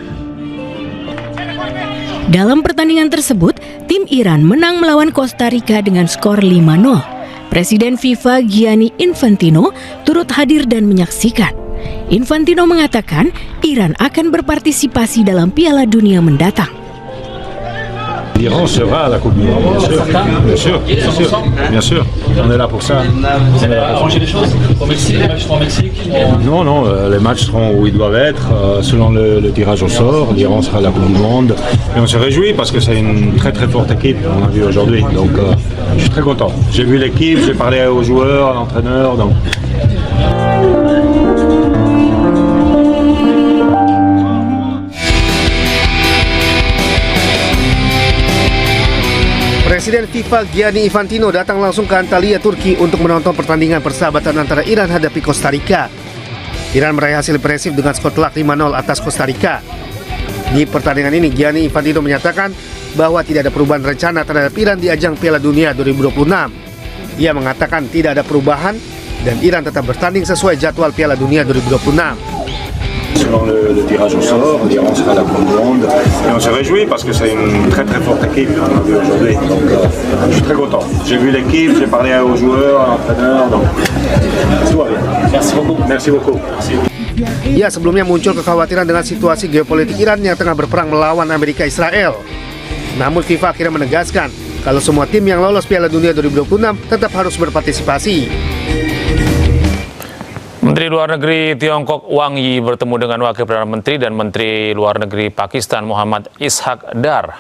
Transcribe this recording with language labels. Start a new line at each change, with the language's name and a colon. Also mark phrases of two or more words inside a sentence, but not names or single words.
Indonesian: Dalam pertandingan tersebut, tim Iran menang melawan Costa Rica dengan skor 5-0. Presiden FIFA Gianni Infantino turut hadir dan menyaksikan. Infantino mengatakan Iran akan berpartisipasi dalam Piala Dunia mendatang.
French: L'Iran sera à la Coupe du Monde, bien sûr, bien sûr, on est là pour ça. Vous avez arrangé les choses au Mexique, les matchs seront au Mexique? Non, les matchs seront où ils doivent être, selon le tirage au sort. L'Iran sera à la Coupe du Monde et on se réjouit parce que c'est une très très forte équipe, on a vu aujourd'hui. Donc je suis très content. J'ai vu l'équipe, j'ai parlé aux joueurs, à l'entraîneur, donc.
Indonesian: Presiden FIFA Gianni Infantino datang langsung ke Antalya, Turki untuk menonton pertandingan persahabatan antara Iran hadapi Costa Rica. Iran meraih hasil impresif dengan skor telak 5-0 atas Costa Rica. Di pertandingan ini, Gianni Infantino menyatakan bahwa tidak ada perubahan rencana terhadap Iran di ajang Piala Dunia 2026. Ia mengatakan tidak ada perubahan dan Iran tetap bertanding sesuai jadwal Piala Dunia 2026.
French: Selon le tirage au sort, l'Iran sera à la Coupe du Monde et on se réjouit parce que c'est une très très forte équipe qu'on a vu aujourd'hui. Donc je suis très content. J'ai vu l'équipe, j'ai parlé aux joueurs, à l'entraîneur, donc tout va bien. Merci beaucoup. Merci beaucoup. Merci.
Indonesian: Ya, sebelumnya muncul kekhawatiran dengan situasi geopolitik Iran yang tengah berperang melawan Amerika Israel. Namun FIFA akhirnya menegaskan kalau semua tim yang lolos Piala Dunia 2026 tetap harus berpartisipasi. Menteri Luar Negeri Tiongkok Wang Yi bertemu dengan Wakil Perdana Menteri dan Menteri Luar Negeri Pakistan Muhammad Ishaq Dar.